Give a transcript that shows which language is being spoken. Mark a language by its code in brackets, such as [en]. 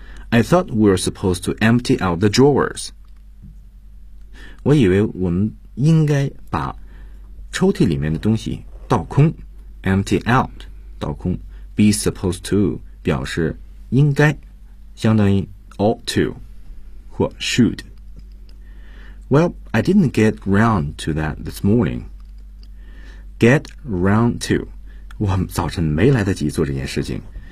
[en] I thought we were supposed to empty out the drawers. [zh] 我以为我们应该把抽屉里面的东西倒空。 [en] Empty out, [zh] 倒空。 [en] Be supposed to, [zh] 表示应该，相当于 [en] ought to, [zh] 或 should. [en] Well, I didn't get round to that this morning. Get round to. [zh] 我早晨没来得及做这件事情。